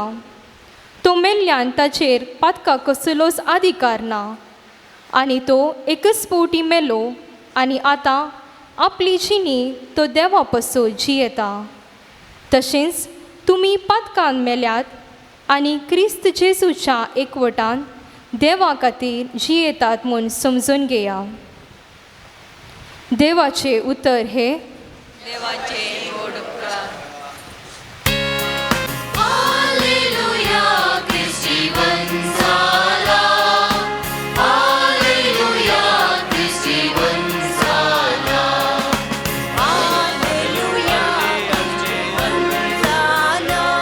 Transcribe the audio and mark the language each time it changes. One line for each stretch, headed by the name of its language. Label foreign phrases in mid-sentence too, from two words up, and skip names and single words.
Konkani: तो मेल्ल्यान ताचेर पातकाक कसलोच अधिकार ना आनी तो एकच फावटी मेलो आनी आतां आपली जिणी तो देवा पासो जियेता. तशेंच तुमी पातकान मेल्यात आनी क्रिस्त जेजूच्या एकवटान देवा खातीर जियेतात म्हूण समजून घेया. देवाचे उतर हे हालेलुया, ख्रिस्त जीवन झाला. हालेलुया, ख्रिस्त जीवन झाला. हालेलुया, ख्रिस्त जीवन झाला.